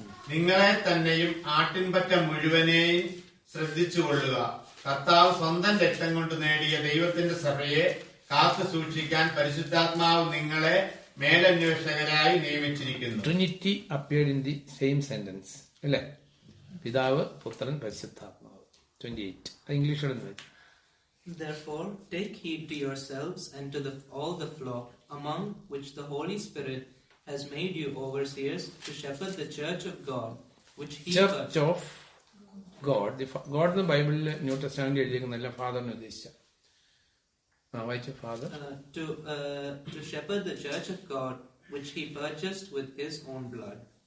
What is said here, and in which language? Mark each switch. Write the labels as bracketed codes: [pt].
[ml] നിങ്ങളെ തന്നെയും ആട്ടിൻപറ്റ മുഴുവനെയും ശ്രദ്ധിച്ചുകൊള്ളുക. കർത്താവ് സ്വന്തം രക്തം കൊണ്ട് നേടിയ ദൈവത്തിന്റെ സഭയെ കാത്തു സൂക്ഷിക്കാൻ പരിശുദ്ധാത്മാവ് നിങ്ങളെ മേലന്വേഷകരായി നിയമിച്ചിരിക്കുന്നു. [en] Trinity appeared in the same sentence [ml] അല്ലേ? പിതാവ്, പുത്രൻ, പരിശുദ്ധാത്മാവ്. 28 ഇംഗ്ലീഷിൽ. [en] Therefore, take heed to yourselves and to all the flock, among which the Holy Spirit has made you overseers, to shepherd the church of God, which He Church of God. [ml] God എന്ന് ബൈബിളിൽ new testament എഴുതിയിരിക്കുന്നല്ല, ഫാദറിനെ ഉദ്ദേശിച്ച. വായിച്ച father. [en] To shepherd the church of God, which He purchased with His own blood.